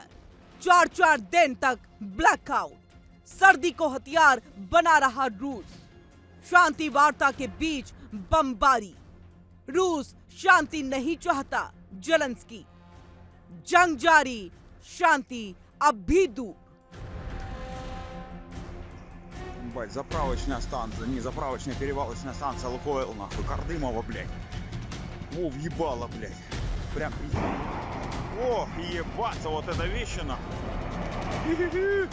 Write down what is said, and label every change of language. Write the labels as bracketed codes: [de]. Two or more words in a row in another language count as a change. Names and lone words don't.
[hi] 4-4 दिन तक ब्लैकआउट। सर्दी को हथियार बना रहा रूस। शांति वार्ता के बीच बमबारी। रूस शांति नहीं चाहता, जेलेंस्की। जंग जारी, शांति अब भी दूर। [ru] Ебать, заправочная станция, не заправочная, перевалочная станция Лукойл, нахуй, Кардымова, блядь. О, въебало, блядь. Прям пиздец. О, ебаться, вот это вещи, нахуй.